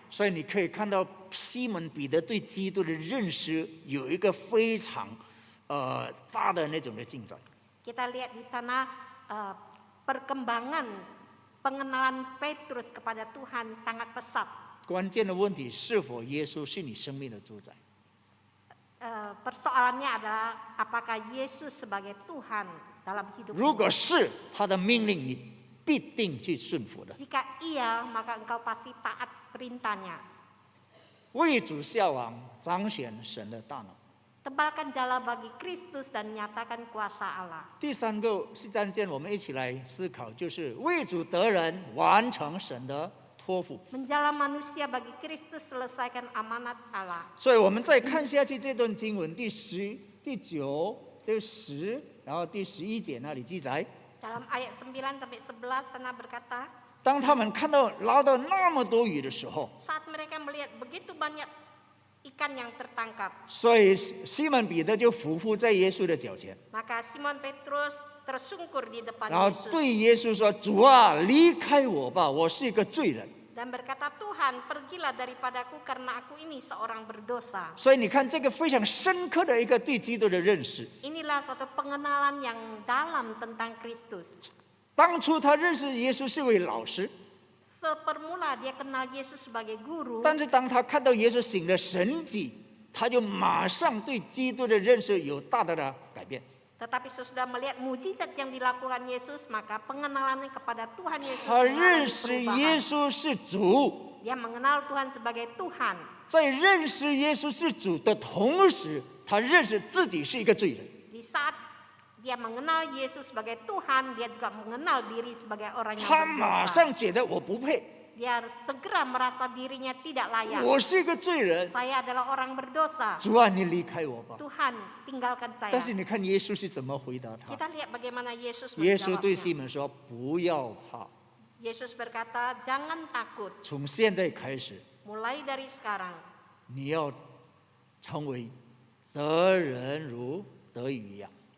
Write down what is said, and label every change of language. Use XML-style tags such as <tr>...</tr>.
<zh>所以你可以看到西门彼得对基督的认识有一个非常大的那种的进展。</zh> <id>Kita lihat di sana perkembangan pengenalan Petrus kepada Tuhan sangat pesat.</id> <zh>关键的问题是否耶稣是你生命的主宰？</zh> <id>Persoalannya adalah apakah Yesus sebagai Tuhan dalam hidupmu?</id> <zh>如果是他的命令，你必定去顺服的。</zh> <id>Jika iya, maka engkau pasti taat perintahnya.</id> <zh>为主效王，彰显神的大能。</zh> <id>Tebalkan jala bagi Kristus dan nyatakan kuasa Allah.</id> <zh>第三个是关键，我们一起来思考，就是为主得人，完成神的托付。</zh> <id>Menjala manusia bagi Kristus selesaikan amanat Allah.</id> <zh>所以我们再看下去这段经文第9、第10，然后第11节那里记载，</zh> <id>Dalam ayat 9 sampai 11 sana berkata,</id> <zh>当他们看到捞到那么多鱼的时候，</zh> <id>saat mereka melihat begitu banyak ikan yang tertangkap,</id> <zh>所以西门彼得就匍匐在耶稣的脚前，</zh> <id>maka Simon Petrus tersungkur di depan</id> <zh>然后</zh> <id>Yesus</id> <zh>对耶稣说：“主啊，离开我吧，我是一个罪人。”</zh> <id>dan berkata, Tuhan, pergilah daripadaku karena aku ini seorang berdosa.</id> <zh>所以你看，这个非常深刻的一个对基督的认识。</zh> <id>Inilah suatu pengenalan yang dalam tentang Kristus.</id> <zh>当初他认识耶稣是位老师，</zh> <id>Sepermula dia kenal Yesus sebagai guru,</id> <zh>但是当他看到耶稣行了神迹，他就马上对基督的认识有大大的改变。</zh> <id>tetapi sesudah melihat mujizat yang dilakukan Yesus, maka pengenalannya kepada Tuhan Yesus</id> <zh>他认</zh> <id>mengalami</id> <zh>识耶</zh> <id>perubahan.</id> <zh>稣是主，</zh> <id>Dia mengenal Tuhan sebagai Tuhan.</id> <zh>在认识耶稣是主的同时，他认识自己是一个罪人。</zh> <id>Di saat dia mengenal Yesus sebagai Tuhan, dia juga mengenal diri sebagai orang yang</id> <zh>他马</zh> <id>berdosa.</id> <zh>上觉得我不配，</zh> <id>Dia segera merasa dirinya tidak layak.</id> <zh>我是一个罪人。</zh> <id>Saya adalah orang berdosa.</id> <zh>主啊，你离开我吧。</zh> <id>Tuhan, tinggalkan saya.</id> <zh>但是你看耶稣是怎么回答他？</zh> <id>Kita lihat bagaimana Yesus</id> <zh>耶稣对</zh> <id>menjawabnya.</id> <zh>西门说：“不要怕，</zh> <id>Yesus berkata, jangan takut.</id> <zh>从现在开始，</zh> <id>Mulai dari sekarang,</id> <zh>你要成为得人如得鱼一样。”</zh>